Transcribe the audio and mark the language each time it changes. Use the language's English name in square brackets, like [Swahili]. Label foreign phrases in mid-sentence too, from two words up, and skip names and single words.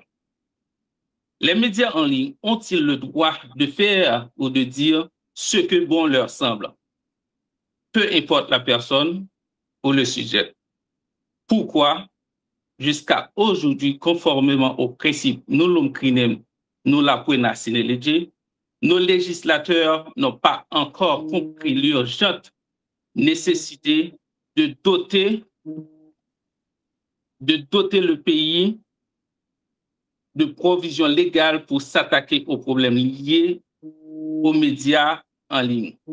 [French] Les médias en ligne ont-ils le droit de faire ou de dire ce que bon leur semble, peu importe la personne ou le sujet? Pourquoi, jusqu'à aujourd'hui, conformément au principe [Latin] nullum crimen nulla pena sine lege, [French] nos législateurs n'ont pas encore compris l'urgente nécessité de doter le pays de provisions légales pour s'attaquer aux problèmes liés aux médias en ligne?